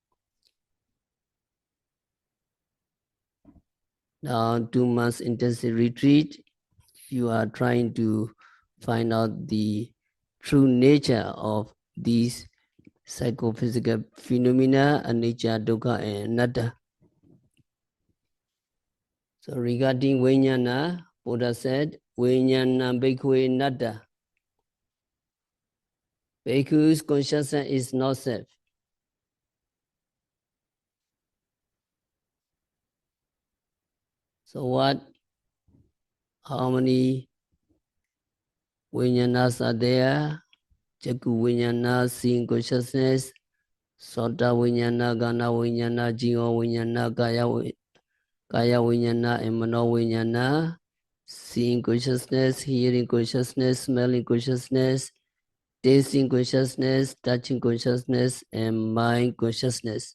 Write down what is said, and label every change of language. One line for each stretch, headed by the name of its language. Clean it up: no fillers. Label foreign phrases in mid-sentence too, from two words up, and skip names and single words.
English: Now, 2 months intensive retreat, you are trying to find out the true nature of these psychophysical phenomena,
Pali: anicca, dukkha, and anatta.
English: So regarding Vijnana, Buddha said,
Pali: Vijnana bhikkhve anatta.
English: Bhikkhu's consciousness is not self. So how many Vijnanas are there?
Pali: Jakku Vijnana,
English: seeing consciousness,
Pali: Sota Vijnana, Gana Vijnana, Jiva Vijnana, Kaya Vijnana, and Mano Vijnana,
English: seeing consciousness, hearing consciousness, smelling consciousness, tasting consciousness, touching consciousness, and mind consciousness.